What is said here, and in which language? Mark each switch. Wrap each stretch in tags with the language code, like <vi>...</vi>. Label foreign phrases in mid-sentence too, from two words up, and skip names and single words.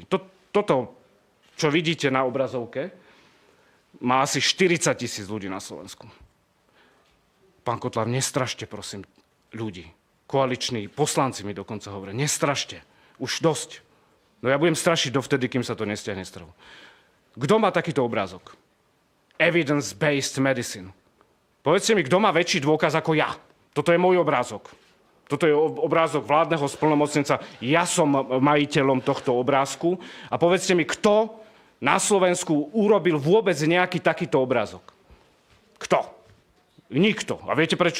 <sk>Toto, čo vidíte na obrazovke, má asi 40 000 ľudí na Slovensku. Pán Kotlár, nestrašte, prosím, ľudí. Koaliční poslanci mi dokonca hovoria, nestrašte, už dosť. No ja budem strašiť dovtedy, kým sa to nestiahne z trhu. Kto má takýto obrázok?</sk> <en>Evidence-based medicine.</en> <sk>Povedzte mi, kto má väčší dôkaz ako ja? Toto je môj obrázok. Toto je obrázok vládneho splnomocnenca. Ja som majiteľom tohto obrázku. A povedzte mi, kto na Slovensku urobil vôbec nejaký takýto obrázok? Kto? Nikto. A viete prečo?</sk>